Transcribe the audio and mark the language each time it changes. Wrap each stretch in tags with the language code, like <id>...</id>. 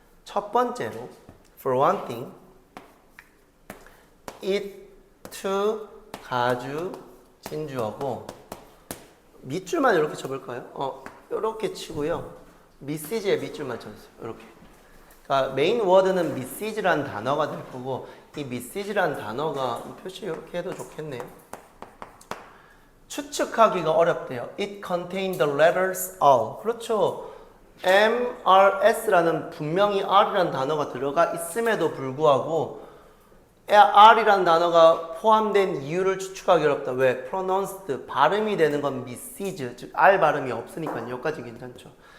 <ko>첫 번째로 for one thing, it, to, 가주, 진주어고 밑줄만 이렇게 쳐볼까요? 이렇게 치고요. 미시즈에 밑줄만 쳐주세요. 이렇게. 그러니까 메인 워드는 미시즈란 단어가 될 거고 이 미시즈란 단어가 표시 이렇게 해도 좋겠네요. 추측하기가 어렵대요.</ko> <en>It contains the letters all.</en> <ko>그렇죠. MRS라는 분명히 R이라는 단어가 들어가 있음에도 불구하고 R이라는 단어가 포함된 이유를 추측하기 어렵다. 왜? pronounced, 발음이 되는 건 message, 즉 R 발음이 없으니까 여기까지 괜찮죠.</ko>